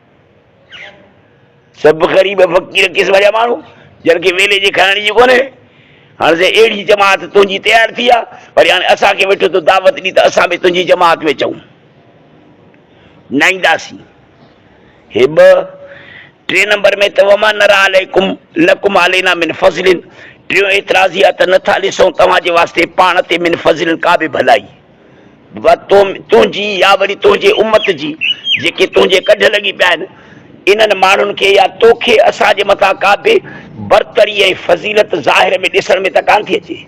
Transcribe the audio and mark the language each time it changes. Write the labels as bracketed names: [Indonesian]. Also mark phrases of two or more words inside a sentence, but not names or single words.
[Sindhi] सभु ग़रीब फ़क़ीर क़िस्म जा माण्हू जन खे वेले जे खाइण जी कोन्हे। हाणे से अहिड़ी जमात तुंहिंजी तयारु थी आहे, वरी हाणे असांखे वेठो तो दावत ॾी त असां बि तुंहिंजी जमात में चऊं, न ईंदासीं। हे ॿ। टे नंबर में त [Arabic] وما نرى عليكم لكم علينا من فضل, [Sindhi] टियों एतिराज़ आहे त नथा ॾिसूं तव्हांजे वास्ते पाण ते [Arabic] من فضل [Sindhi] का बि भलाई, तुंहिंजी या वरी तुंहिंजे उम्मत जी जेके तुंहिंजे कढ लॻी पिया आहिनि, इन्हनि माण्हुनि खे या तोखे असांजे मथां का बि बरतरी ऐं फज़ीलत ज़ाहिर में ॾिसण में त कान थी अचे।